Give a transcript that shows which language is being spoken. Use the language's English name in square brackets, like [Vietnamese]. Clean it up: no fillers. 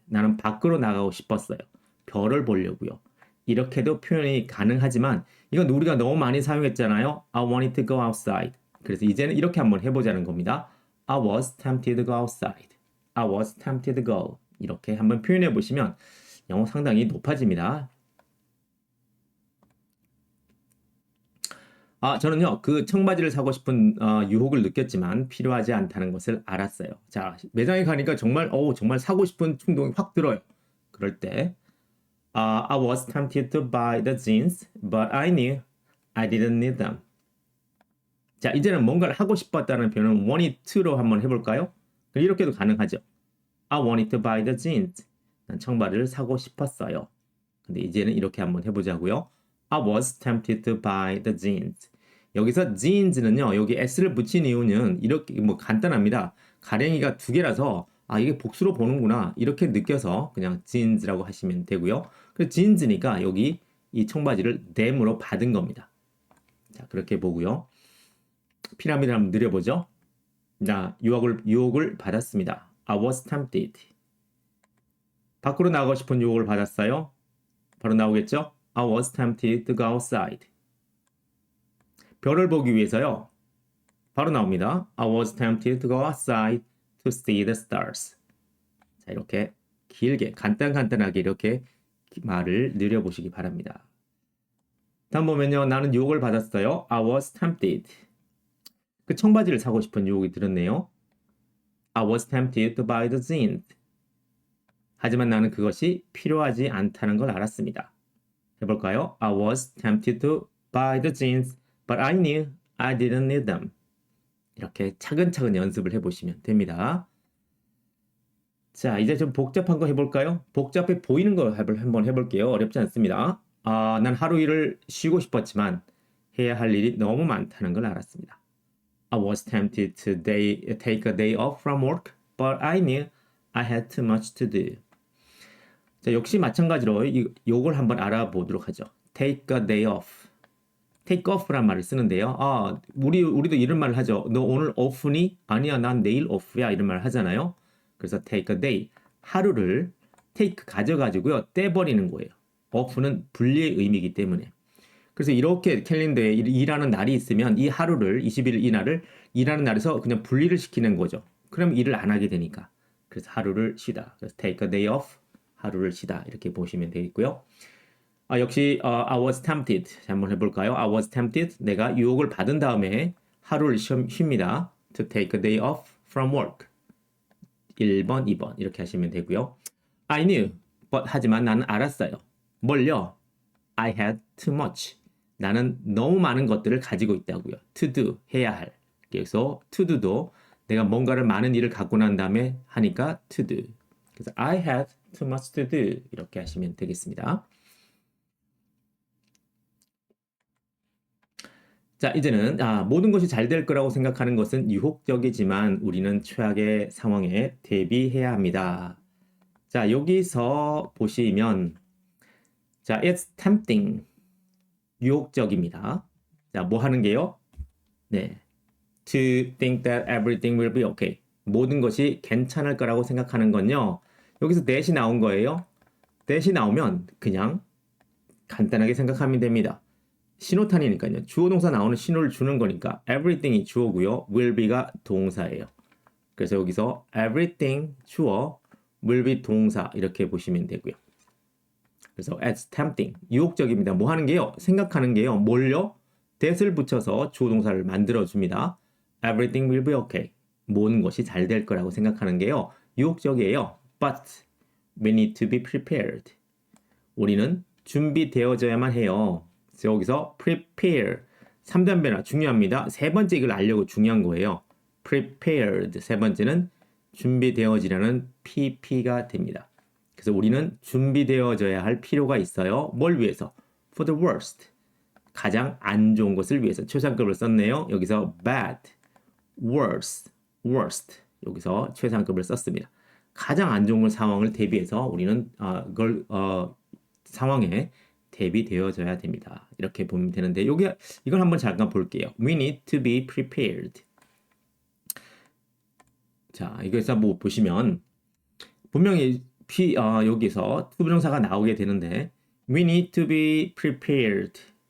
[Korean] 나는 밖으로 나가고 싶었어요. 별을 보려고요. 이렇게도 표현이 가능하지만 이건 우리가 너무 많이 사용했잖아요. [English] I wanted to go outside. [Korean] 그래서 이제는 이렇게 한번 해보자는 겁니다. [English] I was tempted to go outside. I was tempted to go. [Korean] 이렇게 한번 표현해 보시면 영어 상당히 높아집니다. 저는요, 그 청바지를 사고 싶은 유혹을 느꼈지만 필요하지 않다는 것을 알았어요. 자, 매장에 가니까 정말 사고 싶은 충동이 확 들어요. 그럴 때, [English] I was tempted to buy the jeans, but I knew I didn't need them. [Korean] 자, 이제는 뭔가를 하고 싶었다는 표현은 wanted to로 한번 해볼까요? 이렇게도 가능하죠. [English] I wanted to buy the jeans. [Korean] 난 청바지를 사고 싶었어요. 근데 이제는 이렇게 한번 해보자고요. [English] I was tempted to buy the jeans. [Korean] 여기서 jeans는요, 여기 s를 붙인 이유는 이렇게 뭐 간단합니다. 가랭이가 두 개라서 이게 복수로 보는구나 이렇게 느껴서 그냥 jeans라고 하시면 되고요. 그래서 jeans니까 여기 이 청바지를 them으로 받은 겁니다. 자, 그렇게 보고요. 피라미드 한번 느려보죠. 자, 유혹을 받았습니다. [English] I was tempted. [Korean] 밖으로 나가고 싶은 유혹을 받았어요. 바로 나오겠죠? [English] I was tempted to go outside. [Korean] 별을 보기 위해서요. 바로 나옵니다. [English] I was tempted to go outside to see the stars. [Korean] 자, 이렇게 길게 간단하게 이렇게 말을 느려보시기 바랍니다. 다음 보면요. 나는 유혹을 받았어요. [English] I was tempted. [Korean] 그 청바지를 사고 싶은 유혹이 들었네요. [English] I was tempted to buy the jeans. [Korean] 하지만 나는 그것이 필요하지 않다는 걸 알았습니다. 해볼까요? [English] I was tempted to buy the jeans, but I knew I didn't need them. [Korean] 이렇게 차근차근 연습을 해보시면 됩니다. 자, 이제 좀 복잡한 거 해볼까요? 복잡해 보이는 거 한번 해볼게요. 어렵지 않습니다. 난 하루 일을 쉬고 싶었지만 해야 할 일이 너무 많다는 걸 알았습니다. [English] I was tempted to take a day off from work, but I knew I had too much to do. [Korean] 자, 역시 마찬가지로 요걸 한번 알아보도록 하죠. [English] Take a day off. [Korean] Take off란 말을 쓰는데요. 우리도 이런 말을 하죠. 너 오늘 off니? 아니야, 난 내일 off야. 이런 말을 하잖아요. 그래서 [English] take a day. [Korean] 하루를 take 가져가지고요. 떼버리는 거예요. off는 분리의 의미이기 때문에. 그래서 이렇게 캘린더에 일하는 날이 있으면 이 하루를 21일 이날을 일하는 날에서 그냥 분리를 시키는 거죠. 그럼 일을 안 하게 되니까. 그래서 하루를 쉬다. 그래서 [English] take a day off. [Korean] 하루를 쉬다. 이렇게 보시면 되겠고요. 역시 [English] I was tempted. [Korean] 한번 해볼까요? [English] I was tempted. [Korean] 내가 유혹을 받은 다음에 하루를 쉽니다. [English] To take a day off from work. [Korean] 1번, 2번 이렇게 하시면 되고요. [English] I knew, but [Korean] 하지만 나는 알았어요. 뭘요? [English] I had too much. [Korean] 나는 너무 많은 것들을 가지고 있다고요. [English] To do, [Korean] 해야 할. 그래서 to do도 내가 뭔가를 많은 일을 갖고 난 다음에 하니까 to do. 그래서 [English] I had too much to do [Korean] 이렇게 하시면 되겠습니다. 자, 이제는 모든 것이 잘 될 거라고 생각하는 것은 유혹적이지만 우리는 최악의 상황에 대비해야 합니다. 자, 여기서 보시면 자, [English] it's tempting. [Korean] 유혹적입니다. 자, 뭐 하는 게요? 네. [English] To think that everything will be okay. [Korean] 모든 것이 괜찮을 거라고 생각하는 건요. 여기서 that이 나온 거예요. that이 나오면 그냥 간단하게 생각하면 됩니다. 신호탄이니까요. 주어 동사 나오는 신호를 주는 거니까 everything이 주어고요. will be가 동사예요. 그래서 여기서 everything 주어, will be 동사 이렇게 보시면 되고요. 그래서 [English] it's tempting [Korean] 유혹적입니다. 뭐 하는 게요? 생각하는 게요. 뭘요? that을 붙여서 주어 동사를 만들어 줍니다. [English] Everything will be okay. [Korean] 모든 것이 잘 될 거라고 생각하는 게요. 유혹적이에요. [English] But we need to be prepared. [Korean] 우리는 준비되어져야만 해요. 그래서 여기서 prepare 3단 변화 중요합니다. 세 번째 이걸 알려고 중요한 거예요. prepared 세 번째는 준비되어지라는 pp가 됩니다. 그래서 우리는 준비되어져야 할 필요가 있어요. 뭘 위해서? [English] For the worst. [Korean] 가장 안 좋은 것을 위해서. 최상급을 썼네요. 여기서 bad, worst, worst. 여기서 최상급을 썼습니다. 가장 안 좋은 상황을 대비해서 우리는 그걸 상황에 대비되어져야 됩니다. 이렇게 보면 되는데 이걸 한번 잠깐 볼게요. [English] We need to be prepared. [Korean] 자, 이거에서 뭐 보시면 분명히 여기서 투부정사가 나오게 되는데 [English] We need to be prepared.